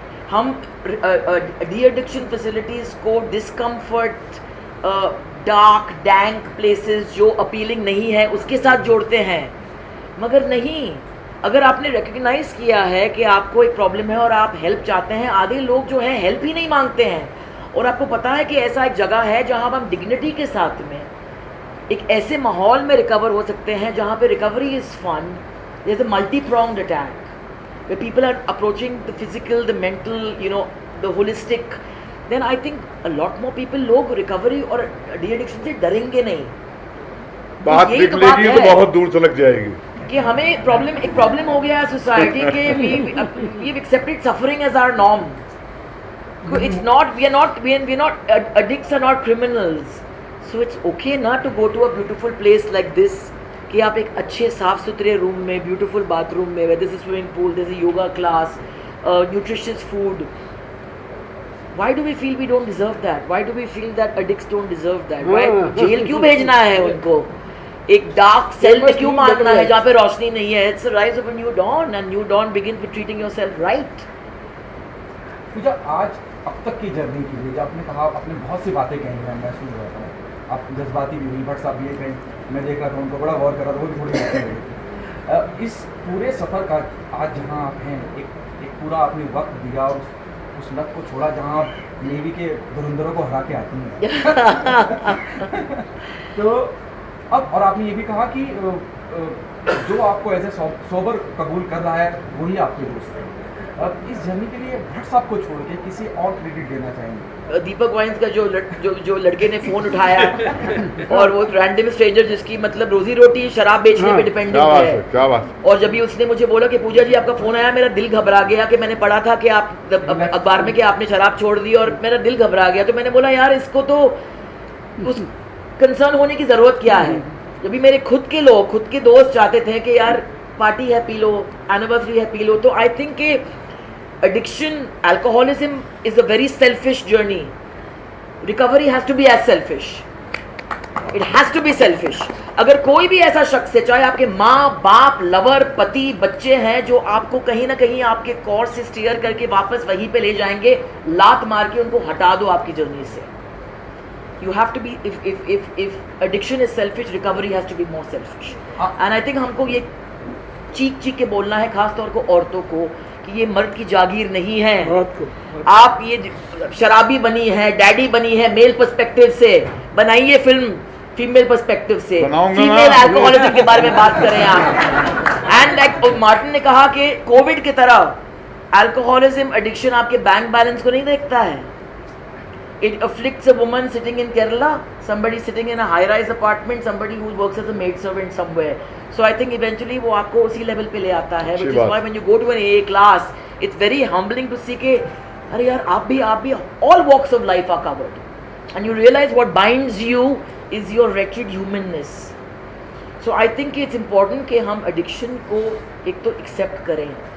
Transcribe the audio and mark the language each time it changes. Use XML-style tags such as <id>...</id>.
<hi>हम de addiction facilities को discomfort, dark dank places जो अपीलिंग नहीं है उसके साथ जोड़ते हैं, मगर नहीं। अगर आपने रिकग्नाइज किया है कि आपको एक प्रॉब्लम है और आप हेल्प चाहते हैं, आधे लोग जो हैं हेल्प ही नहीं मांगते हैं, और आपको पता है कि ऐसा एक जगह है जहां हम डिग्निटी के साथ में एक ऐसे माहौल में रिकवर हो सकते हैं जहां पे recovery is fun.</hi> <en>there is a multi pronged attack where people are approaching the physical, the mental, the holistic, then I think a lot more people लोग recovery और de-addiction</en> <hi>से डरेंगे नहीं। बात निकलेगी तो बहुत दूर तक जाएगी कि हमें एक प्रॉब्लम हो गया है सोसाइटी के,</hi> <en>we've accepted suffering as our norm. It's not, we're not addicts are not criminals, so it's okay not to go to a beautiful place like this,</en> <hi>कि आप एक अच्छे साफ सुथरे रूम में, ब्यूटीफुल बाथरूम में,</hi> <en>whether it's a swimming pool, there's a yoga class, nutritious food. Why do we feel we don't deserve that? Why do we feel that addicts don't deserve that?</en> <hi>Why jail क्यों भेजना है उनको? एक dark cell में क्यों मारना है जहाँ पे रोशनी नहीं है?</hi> <en>It's the rise of a new dawn, and new dawn begins with treating yourself right.</en> <hi>पूजा, आज अब तक की जर्नी के लिए आपने कहा, आपने बहुत सी बातें कही हैं, मैं सुन रहा था, आप जज्बाती भी हुई, भट्ट साहब भी कहीं मैं देख रहा था उनको बड़ा गौर कर रहा था, वो भी थोड़ी बातें हुई। इस पूरे सफ़र का आज जहाँ आप हैं, एक पूरा आपने वक्त दिया और उस लत को छोड़ा जहाँ आप नेवी के धुरंधरों को हरा के आती हैं तो अब, और आपने ये भी कहा कि जो आपको एज ए सोबर कबूल कर रहा है वही आपके दोस्त है। अब इस जर्नी के लिए भट्ट साहब को छोड़ के किसी और क्रेडिट देना चाहेंगे? दीपक वाइन्स का जो लड़के ने फोन उठाया और वो रैंडम स्ट्रेंजर जिसकी मतलब रोजी रोटी शराब बेचने पे डिपेंडेंट है, क्या बात। और जब भी उसने मुझे बोला कि पूजा जी आपका फोन आया, मेरा दिल घबरा गया कि मैंने पढ़ा था कि आप अखबार में कि आपने शराब छोड़ दी, और मेरा दिल घबरा गया। तो मैंने बोला यार इसको तो उस कंसर्न होने की जरूरत क्या है, जब भी मेरे खुद के लोग, खुद के दोस्त चाहते थे कि यार पार्टी है पी लो, एनिवर्सरी है पी लो।</hi> <en>तो I think कि addiction, alcoholism is a very selfish journey. Recovery has to be as selfish. It has to be selfish.</en> <hi>अगर कोई भी ऐसा शख्स है, चाहे आपके माँ बाप, लवर, पति, बच्चे हैं, जो आपको कहीं ना कहीं आपके कोर्स से स्टीयर करके वापस वहीं पे ले जाएंगे, लात मार के उनको हटा दो आपकी जर्नी से.</hi> <en>You have to be, if addiction is selfish, recovery has to be more selfish. And I think</en> <hi>हमको ये चीख के बोलना है, खास तौर को औरतों को, कि ये मर्द की जागीर नहीं है. आप ये शराबी बनी है, डैडी बनी है, मेल पर्सपेक्टिव से बनाइए फिल्म, फीमेल पर्सपेक्टिव से, फीमेल अल्कोहलिज्म के बारे में बात करें आप. एंड लाइक मार्टिन ने कहा कि कोविड की तरह अल्कोहलिज्म, एडिक्शन आपके बैंक बैलेंस को नहीं देखता है.</hi> <en>It afflicts a woman sitting in Kerala, somebody sitting in a high-rise apartment, somebody who works as a maid servant somewhere. So I think eventually</en> <hi>वो आपको उसी level पे ले आता है.</hi> <en>Which is why when you go to an AA class, it's very humbling to see</en> <hi>कि अरे यार आप भी</hi> <en>all walks of life are covered, and you realize what binds you is your wretched humanness. So I think it's important</en> <hi>कि हम</hi> <en>addiction को एक तो accept करें.</en>